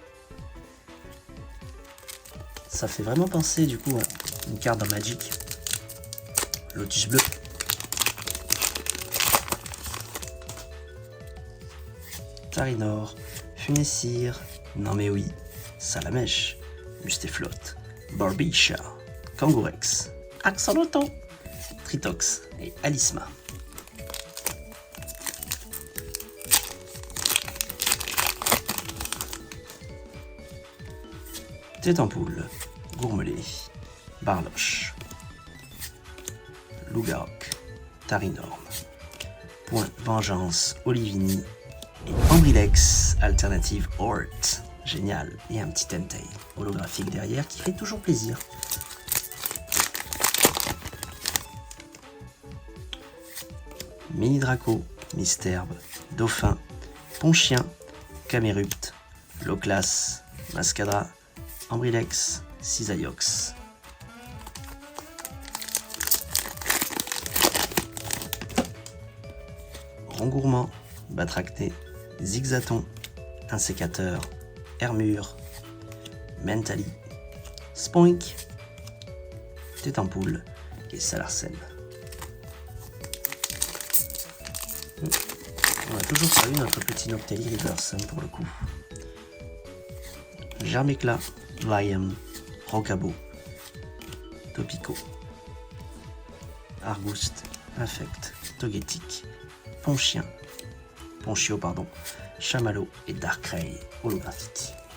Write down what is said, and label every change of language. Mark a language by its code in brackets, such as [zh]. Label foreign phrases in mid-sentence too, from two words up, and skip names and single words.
[fr] Ça fait vraiment penser du coup à une carte dans Magic. Lotus bleu. Tarinor, Funessir, non mais oui, Salamèche, Mustéflotte, Barbicha, Kangourex, Axolotl, Tritox et Alisma. Tétampoule, Gourmelet, Barloche, Lougaroc, Tarinorm, Point Vengeance, Olivini et Ambrilex, alternative Hort. Génial. Et un petit Entei holographique derrière qui fait toujours plaisir. Mini Draco, Misterbe, Dauphin, Ponchien, Camérupt, Loclas, Mascadra, Ambrilex, Cisaiox. Rongourmand, Batracté, Zigzaton, Insécateur, Hermure, Mentali, Spoink, Tétampoule et Salarsen. On a toujours pas eu notre petit Noctali Reverse pour le coup. Germécla, Lion, Rocabo, Topico, Argouste, Infect, Togetic, Ponchio, Chamallow et Darkrai holographique.